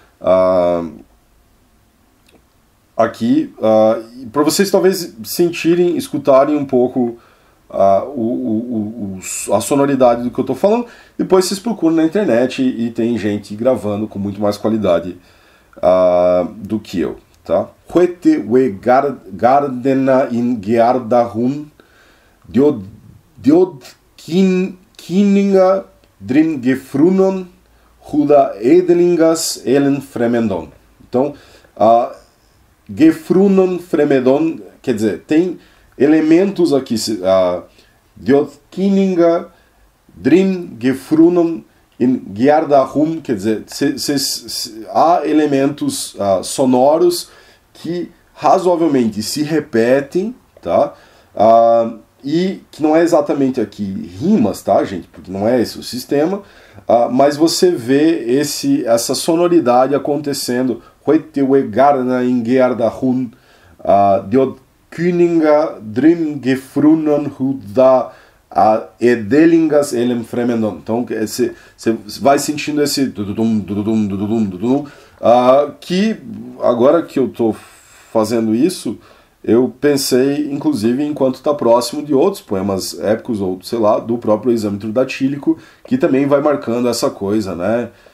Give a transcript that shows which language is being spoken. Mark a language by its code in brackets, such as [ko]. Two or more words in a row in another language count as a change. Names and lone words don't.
[pt] Aqui, para vocês talvez sentirem, escutarem um pouco a sonoridade do que eu estou falando. Depois vocês procuram na internet e tem gente gravando com muito mais qualidade do que eu, tá? [ang] Huete we gardena in geardahun diod kininga drin gefrunon huda edelingas elen fremendon. [pt] Então, [ang] gefrunon fremendon [pt] quer dizer, tem elementos aqui, [ang] diod kininga drin gefrunon in geardahum, [pt] quer dizer, há elementos sonoros que razoavelmente se repetem, tá? E que não é exatamente aqui rimas, tá, gente? Porque não é esse o sistema, mas você vê essa sonoridade acontecendo. [ang] in geardahum, diod Küninga drin gefrunnen huda edelingas elem fremendon. [pt] Então você vai sentindo esse que agora que eu estou fazendo isso, eu pensei inclusive enquanto está próximo de outros poemas épicos ou sei lá do próprio Exâmetro Datílico, que também vai marcando essa coisa, né?